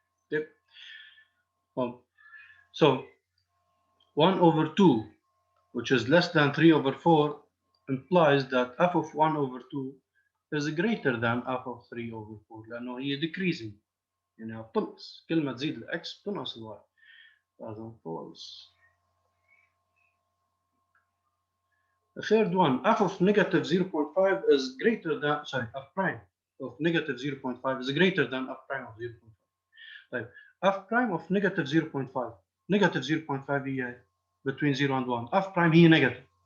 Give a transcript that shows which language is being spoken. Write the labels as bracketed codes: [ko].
[en] Yep. So 1 over 2, which is less than 3 over 4, implies that f of 1 over 2 is greater than f of 3 over 4 [ar] لأنه هي [en] decreasing. [ar] يعني بتنقص، كل ما تزيد الاكس بتنقص الواي. هذا false. [en] The third one, f of negative 0.5 is greater than, f prime of negative 0.5 is greater than f prime of 0.5. Right. F prime of negative 0.5. Negative 0.5 هي between 0 and 1. F prime هي negative.